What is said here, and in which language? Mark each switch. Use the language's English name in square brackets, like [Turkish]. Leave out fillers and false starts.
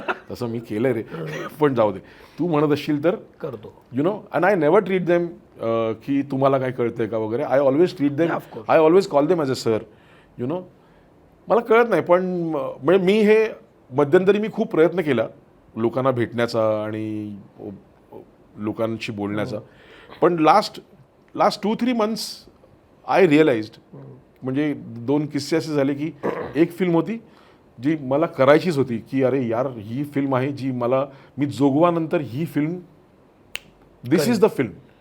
[Marathi] तसं मी केलं रे, पण जाऊ दे, तू म्हणत असशील तर करतो [English] You know. And I never treat them [Marathi] की तुम्हाला काय कळतंय का वगैरे. [English] I always treat them, I always call them as a sir you know. [Marathi] मला कळत नाही, पण म्हणजे मी हे मध्यंतरी मी खूप प्रयत्न केला लोकांना भेटण्याचा आणि लोकांशी बोलण्याचा. पण [English] last 2-3 months I realised, [Marathi] म्हणजे 2 किस्से असे झाले की एक फिल्म होती जी मला करायचीच होती की अरे यार ही फिल्म आहे जी मी जोगवानंतर ही film, [English] This is the film.